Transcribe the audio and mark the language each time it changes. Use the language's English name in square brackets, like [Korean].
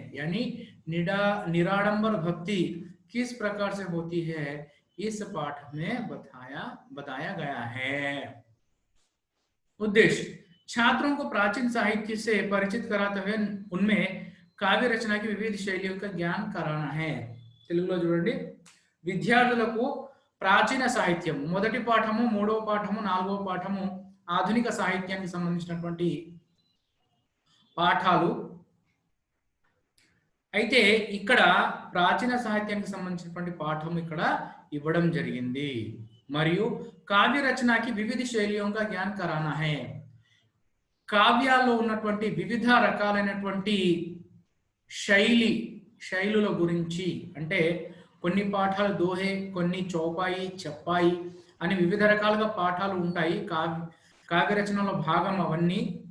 [Hindi] यानी निराडंबर भक्ति किस प्रकार से होती है इस पाठ में बताया गया है। उद्देश्य छात्रों को प्राचीन साहित्य से परिचित कराते हुए उनमें काव्य रचना की विविध शैलियों का ज्ञान कराना है। [Telugu] తెలుగులో చూడండి, విద్యార్థులకు ప్రాచీన సాహిత్యం మొదటి పాఠము, మూడవ పాఠము, నాలుగవ పాఠము ఆధునిక సాహిత్యానికి సంబంధించినటువంటి పాఠాలు. అయితే ఇక్కడ ప్రాచీన సాహిత్యానికి సంబంధించినటువంటి పాఠం ఇక్కడ ఇవ్వడం జరిగింది. మరియు కావ్య రచనకి వివిధ శైలిयों [Hindi] का ज्ञान कराना है. [Telugu] కావ్యాల్లో ఉన్నటువంటి వివిధ రకాలైనటువంటి శైలుల గురించి, అంటే కొన్ని పాఠాలు దోహే, కొన్ని చౌపాయి, చెప్పాయి అని వివిధ రకాలుగా పాఠాలు ఉంటాయి కావ్య రచనలో భాగం అవన్నీ.